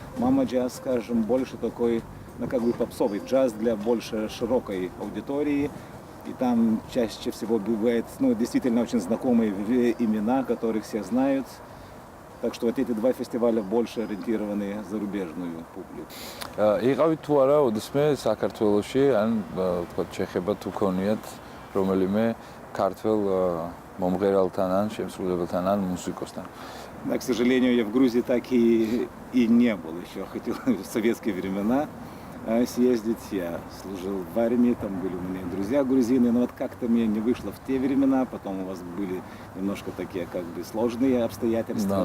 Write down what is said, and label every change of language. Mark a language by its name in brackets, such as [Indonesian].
[Russian] Мама джаз, скажем, больше такой, ну, как бы попсовый джаз для больше широкой аудитории. И там чаще всего бывает, ну, действительно очень знакомые имена, которых все знают. Так что вот эти 2 фестиваля больше ориентированы на зарубежную публику. [Georgian] იყავით თუ არა ოდესმე საქართველოში, ან თქვა ჩეხება თუ ქონიათ რომელიმე ქართველ მომღერალთან ან შემსრულებელთან ან მუსიკოსთან. [Russian] Да, к сожалению, я в Грузии так и не был еще. Хотел в советские времена съездить. Я служил в армии, там были у меня друзья грузины, но вот как-то мне не вышло в те времена. Потом у вас были немножко такие как бы сложные обстоятельства.